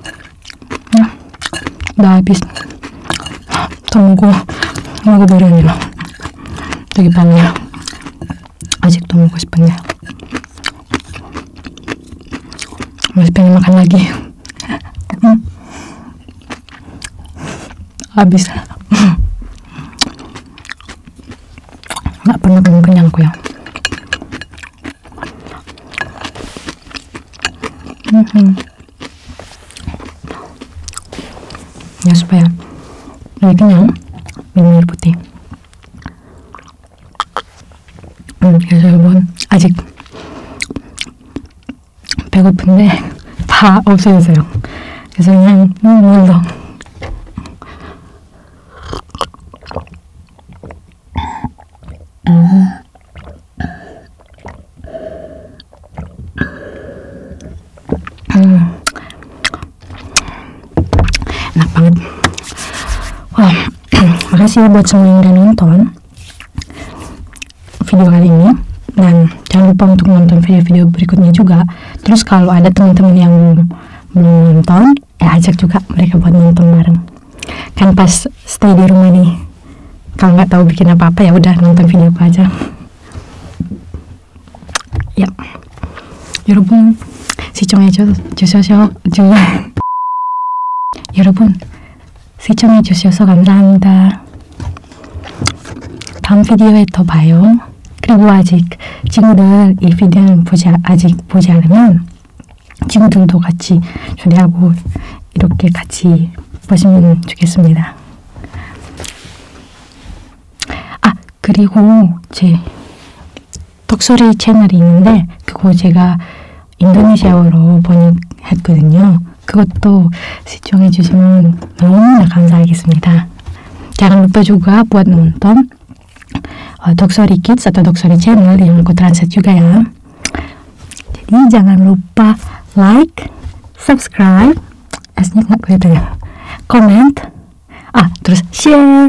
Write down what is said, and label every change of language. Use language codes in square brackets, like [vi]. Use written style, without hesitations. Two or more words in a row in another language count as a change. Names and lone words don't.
[id] Nah, udah habis. Tunggu baru ini loh. [ko] 되게 빨라요. 아직도 먹고 싶은데 [id] masih pengen makan lagi. Habis nggak pernah kenyang aku ya. Ya supaya lebih kenyang minum air putih. [ko] 그래서 여러분 아직 배고픈데 다 없어졌어요. 그래서 그냥 물로 [id] enak banget. Wah, makasih buat semua yang udah nonton video kali ini, dan jangan lupa untuk nonton video-video berikutnya juga. Terus kalau ada teman-teman yang belum nonton, ajak juga mereka buat nonton bareng. Kan pas stay di rumah nih, kalau nggak tahu bikin apa-apa ya udah nonton videoku aja. Ya, [ko] 여러분 시청해 주셔서 감사합니다. 다음 비디오에 더 봐요. 그리고 아직 친구들 이 비디오는 아직 보지 않으면 친구들도 같이 초대하고 이렇게 같이 보시면 좋겠습니다. 아, 그리고 제 덕소리 채널이 있는데 그거 제가 인도네시아어로 번역했거든요. 그것도 시청해 주시면 너무나 감사하겠습니다. [id] Jangan lupa juga buat nonton Doksory Kids atau Doksory Channel yang aku translate juga ya. Jadi jangan lupa [en] like, subscribe, [id] S-nya nggak kelihatan ya, comment, terus share.